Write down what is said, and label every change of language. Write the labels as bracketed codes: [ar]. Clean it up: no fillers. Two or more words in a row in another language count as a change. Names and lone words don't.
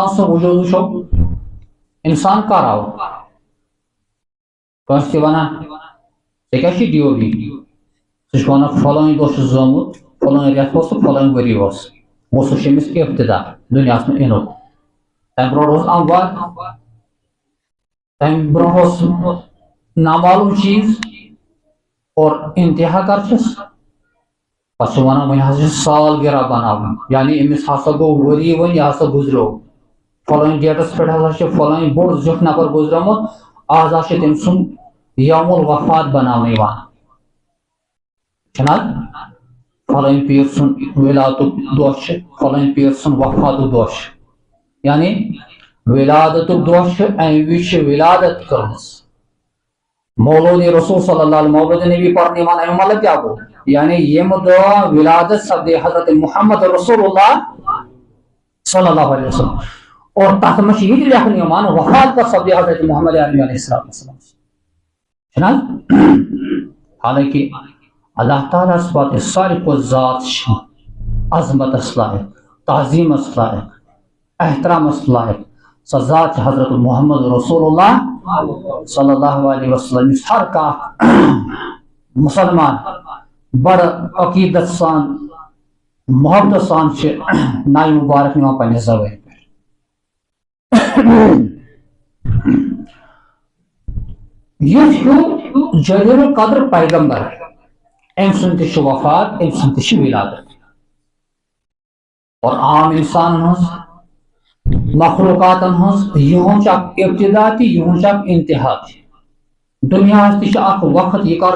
[ks] سُنٛد وجوٗد وٕچھو انسان کر آو کٲنٛسہِ چھِ ونان ژےٚ کیٛاہ چھُے ڈیوٹی سُہ چھُ ونان فلٲنۍ دۄہ چھُس زامُت فلٲنۍ رٮ۪تھ اوس تہٕ فلٲنۍ ؤری اوس گوٚو سُہ چھُ أمِس ابتدا دُنیاہس منٛز یِنُک تمہِ برونٛٹھ اوس اموات تمہِ برونٛہہ اوس نامعلوم چیٖز اور انتہا کر چھُس پس ونان ون ہسا سالگرہ بناون یعنی امس ہسا گو وری ون یہ ہسا گزرو فلانی ڈیٹس پہ ہسا فلانی بوڑ زیٹھ نفر گزرمت آز تم سن یوم الوفات بناونہٕ یوان چھناز فلانی پیر سن ولادتُک دۄہ چھُ فلانی پیر سن وفاتُک دۄہ چھُ یعنی ولادتُک دۄہ چھُ امہِ وِزِ چھِ ولادت کٔرمٕژ مولود رسول [ar] صلی اللہ [ks] علیہ مولود نبی پڑھنے یوان امیُک مطلب کیا گوٚو یعنی ییٚمہِ دۄہ ولادت سپدے حضرت محمد [ar] رسول اللہ صلی اللہ علیہ وسلم [ks] اور تتھ منٛز چھُ یہِ تہِ لیکھنہٕ یوان وفات کر سپدے حضرت محمد علیہ السلام چھُناہ حالانکہ اللہ تعالیٰ پتہ ساروی کھۄتہٕ ذات چھِ عظمتس لائق تعظیمس لائق احترامس لائق سۄ ذات چھِ حضرت محمد رسول اللہ [ar] صلی اللہ علیہ وسلم [ks] یُس ہر کانٛہہ مسلمان بڑ عقیدت سان محبت سان چھِ ناوِ مبارک نِوان پننہِ زبٲنۍ پٮ۪ٹھ یُس ہیوٗ جلیل القدر پیغمبر أمۍ سُنٛد تہِ چھُ وفات أمۍ سُنٛد تہِ چھِ ولادت اور عام انسانن ہٕنٛز مخلوقاتن ہٕنٛز یِہُنٛد چھُ اکھ ابتدا تہِ یِہُنٛد چھُ اکھ انتہا تہِ دُنیاہس تہِ چھُ اکھ وقت یہِ کر